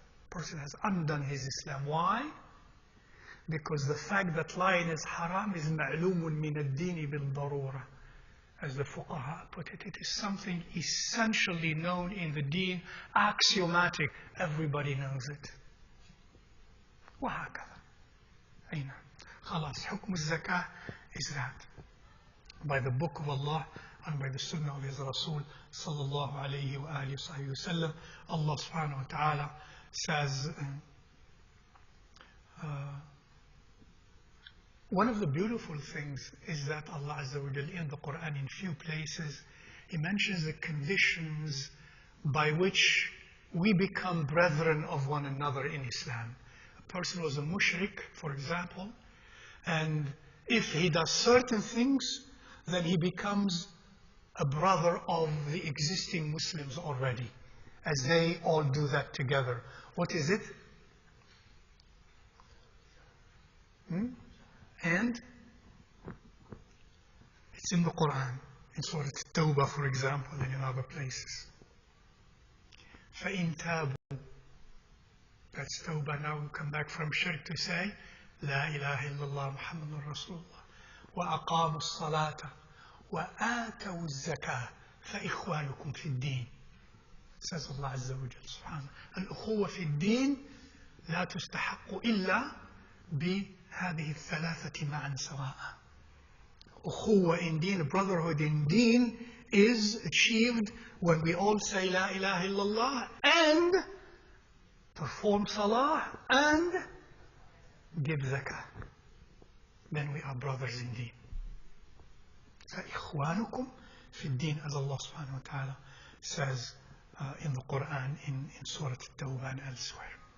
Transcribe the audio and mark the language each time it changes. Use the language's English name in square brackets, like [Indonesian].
[English] Person has undone his Islam. Why? Because the fact that lying is haram is ma'lumun min ad-deen bil-darura. As the fuqaha put it, it is something essentially known in the deen, axiomatic. Everybody knows it. [Arabic] وهكذا. أين؟ خلاص, حكم الزكاة [English] is that. By the book of Allah and by the sunnah of his Rasul sallallahu alayhi wa alihi wa sallam, Allah subhanahu wa ta'ala says, one of the beautiful things is that Allah Azza wa Jal in the Quran in few places, He mentions the conditions by which we become brethren of one another in Islam. A person was a mushrik, for example, and if he does certain things, then he becomes a brother of the existing Muslims already, as they all do that together. What is it? And it's in the Quran, in Surah At-Tawbah, for example, and in other places. [Arabic] فَإِن تَابُوا. [English] That's tawbah. Now we come back from shirk to say, [Arabic] لا إله إلا الله محمد رسول الله وأقاموا الصلاة وآتوا الزكاة فإخوانكم في الدين. [English] Says Allah Azza wa Jal سبحانه. [Arabic] الأخوة في الدين لا تستحق إلا بهذه الثلاثة معا سواء. [English] Ukhuwa in deen, brotherhood in deen, is achieved when we all say La ilaha illallah and perform salah and give zakah. Then we are brothers in deen. [Arabic] فإخوانكم في الدين, [English] as Allah subhanahu wa ta'ala says in the Quran in Surah At-Tawbah and elsewhere.